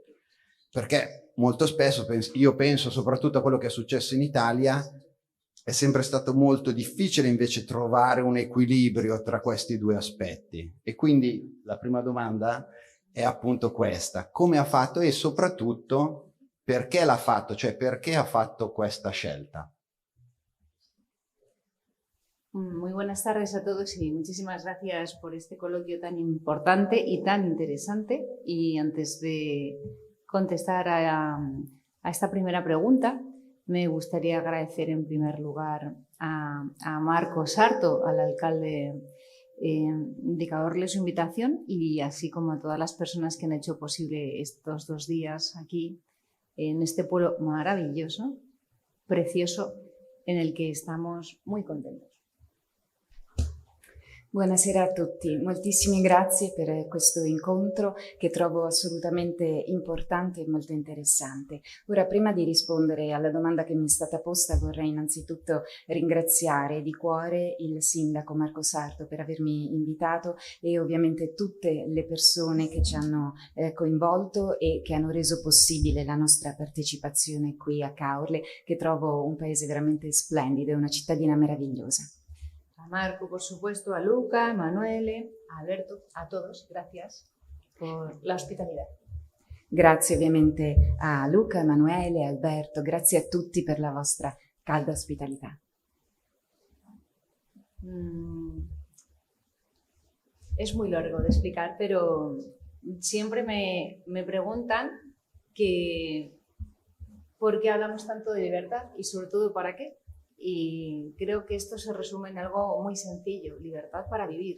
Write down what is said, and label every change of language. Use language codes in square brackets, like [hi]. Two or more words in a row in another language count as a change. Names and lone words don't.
[it] Perché molto spesso, io penso soprattutto a quello che è successo in Italia, è sempre stato molto difficile invece trovare un equilibrio tra questi due aspetti. E quindi la prima domanda è appunto questa: come ha fatto e soprattutto perché l'ha fatto, cioè perché ha fatto questa scelta? [es] Muy buenas tardes a todos y muchísimas gracias por este coloquio tan importante y tan interesante. Y antes de contestar a esta primera pregunta, me gustaría agradecer en primer lugar a Marco Sarto, al alcalde de Cahorle, su invitación, y así como a todas las personas que han hecho posible estos 2 días aquí en este pueblo maravilloso, precioso, en el que estamos muy contentos. [it] Buonasera a tutti, moltissime grazie per questo incontro che trovo assolutamente importante e molto interessante. Ora, prima di rispondere alla domanda che mi è stata posta, vorrei innanzitutto ringraziare di cuore il sindaco Marco Sarto per avermi invitato e ovviamente tutte le persone che ci hanno coinvolto e che hanno reso possibile la nostra partecipazione qui a Cahorle, che trovo un paese veramente splendido e una cittadina meravigliosa. [es] A Marco, por supuesto, a Luca, a Emanuele, a Alberto, a todos, gracias por la hospitalidad. [it] Grazie ovviamente a Luca, Emanuele, Alberto, grazie a tutti per la vostra calda ospitalità. [es] Es muy largo de explicar, pero siempre me preguntan que por qué hablamos tanto de libertad y sobre todo para qué. Y creo que esto se resume en algo muy sencillo: libertad para vivir.